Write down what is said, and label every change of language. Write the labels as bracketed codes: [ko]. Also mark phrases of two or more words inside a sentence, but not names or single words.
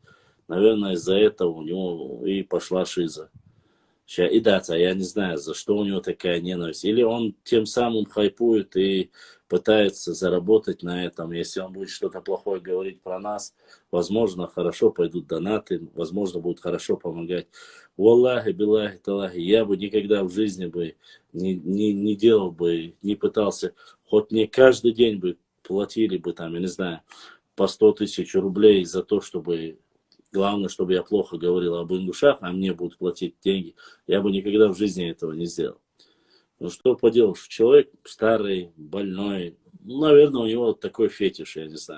[ru] Наверное, из-за этого у него и пошла шиза. И дата, я не знаю, за что у него такая ненависть. Или он тем самым хайпует и пытается заработать на этом. Если он будет что-то плохое говорить про нас, возможно, хорошо пойдут донаты, возможно, будут хорошо помогать. [ar] والله بالله تالله, [ru] я бы никогда в жизни бы не делал бы, не пытался, хоть не каждый день бы платили бы там, я не знаю, по 100 тысяч рублей за то, чтобы... Главное, чтобы я плохо говорил об ингушах, а мне будут платить деньги. Я бы никогда в жизни этого не сделал. Ну что поделаешь, человек старый, больной, ну, наверное, у него такой фетиш, я не знаю.